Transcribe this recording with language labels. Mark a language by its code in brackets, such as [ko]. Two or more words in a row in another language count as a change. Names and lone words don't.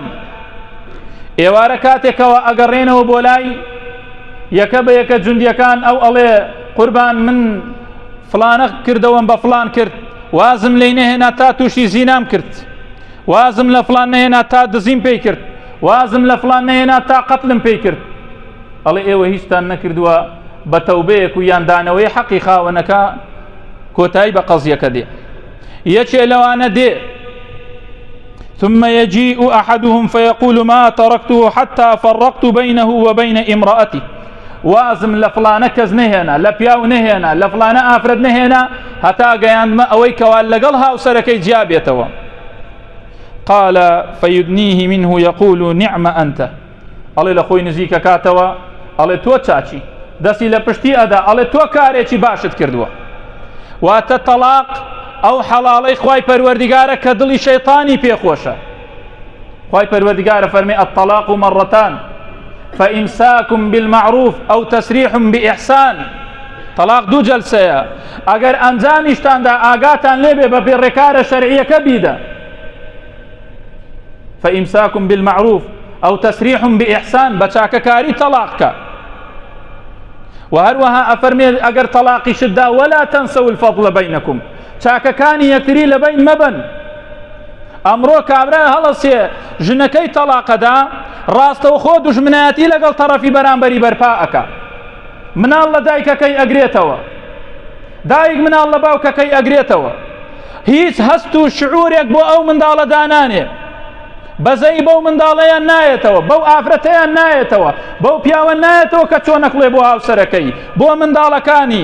[ckb] ئێوارە کاتێکەوە ئەگەڕێنەوە بۆ لای یەکە بە یەکە جوندیەکان، ئەو ئەڵێ قوربان من فڵانە کردەوەم بە فڵان کرد، وازم لێی نەهێنا تا تووشی زینام کرد، وازم لە فڵان نەهێنا تا دزیم پێی کرد، وازم لە فڵان نەهێنا تا قەتلم پێی کرد. ئەڵێ ئێوە هیچتان نەکردووە بە تەوبەیەک و یاندانەوەی حەقی خاوەنەکە کۆتایی بە قەزیەکە دێ. یەکێ لەوانە دێ [ar] ثم يجيء أحدهم فيقول ما تركته حتى فرقت بينه وبين امرأته، [ckb] وازم لفلانە کەس نهێنا، لە پیاو نهێنا، لە فلانە ئافرەت نهێنا، هەتا گەیاندمە ئەوەی کەوا لەگەڵ هاوسەرەکەی جیابێتەوە. [ar] قال فيدنيه منه يقول نعم أنت، [ckb] ئەڵێ لە خۆی نزیکە کاتەوە ئەڵێ تۆ چاچی، دەستی لە پشتی ئەدا ئەڵێ تۆ کارێکی باشت کردووە. واتە تەلاق ئەو حەڵاڵەی خوای پەروەردیگارە کە دڵی شەیطانی پێخۆشە. خوای پەروەردیگارە فەرمێ [ar] الطلاق مرتان فإمساك بالمعروف أو تسريح بإحسان. [ckb] طلاق دوو جەلسەیە، ئەگەر ئەنجامیشتاندا ئاگاتان لێبێ بە پێڕێکارە شەرعیەکە بیدە، [ar] فإمساك بالمعروف أو تسريح بإحسان، [ckb] بە چاکەکاری تەلاقکە. وهروها أفرمي [ar] أجر طلاقي شدة ولا تنسوا الفضل بينكم، [ckb] چاکەکانی یەکتری لەبین مەبن. ئەمڕۆ کابرا هەڵەسێ ژنەکەی تەلاقەدا، ڕاستەوخۆ دوژمنایەتی لەگەڵ تەرەفی بەرامبەری بەرپا ئەکا. مناڵ لە دایکەکەی ئەگرێتەوە، دایک مناڵ لە باوکەکەی ئەگرێتەوە، هیچ هەست و شعورێک بۆ ئەو منداڵە دانانێ، بەزەی بەو منداڵەیان نایەتەوە، بەو ئافرەتەیان نایەتەوە، بەو پیاوە نایەتەوە کە چۆنەکڵێ بۆ هاوسەرەکەی، بۆ منداڵەکانی.